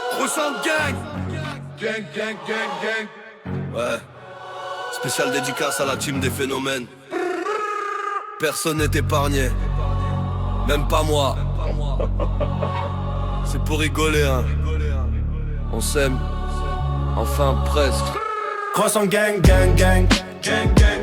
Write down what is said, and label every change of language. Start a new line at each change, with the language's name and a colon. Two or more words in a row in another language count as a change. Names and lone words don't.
French: Croissant gang. Gang, gang, gang, gang. Ouais. Spécial dédicace à la team des phénomènes. Personne n'est épargné. Même pas moi. C'est pour rigoler, hein. On s'aime. Enfin, presque. Croissant gang, gang, gang. Gang, gang.